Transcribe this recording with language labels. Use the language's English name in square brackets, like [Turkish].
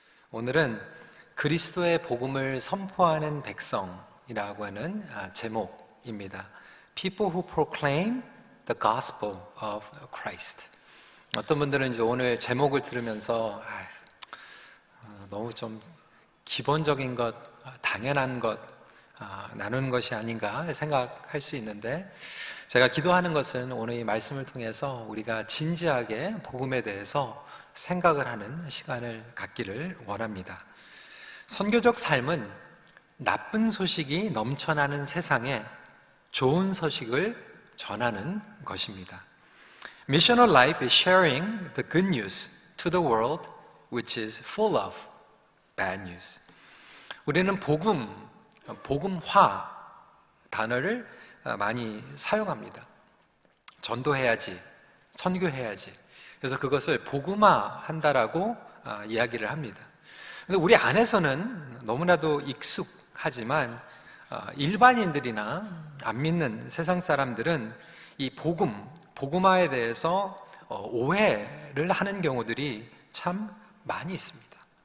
[Korean] 오늘은 그리스도의 복음을 선포하는 백성이라고 하는 제목입니다. [English] People who proclaim the gospel of Christ. [Korean] 어떤 분들은 이제 오늘 제목을 들으면서 너무 좀 기본적인 것, 당연한 것 나누는 것이 아닌가 생각할 수 있는데, 제가 기도하는 것은 오늘 이 말씀을 통해서 우리가 진지하게 복음에 대해서 생각을 하는 시간을 갖기를 원합니다. 선교적 삶은 나쁜 소식이 넘쳐나는 세상에 좋은 소식을 전하는 것입니다. [English] Missional life is sharing the good news to the world which is full of bad news. [Korean] 우리는 복음화 단어를 많이 사용합니다. 전도해야지, 선교해야지. 그래서 그것을 복음화한다라고 이야기를 합니다. 근데 우리 안에서는 너무나도 익숙하지만 일반인들이나 안 믿는 세상 사람들은 이 복음화에 대해서 오해를 하는 경우들이 참 많이 있습니다.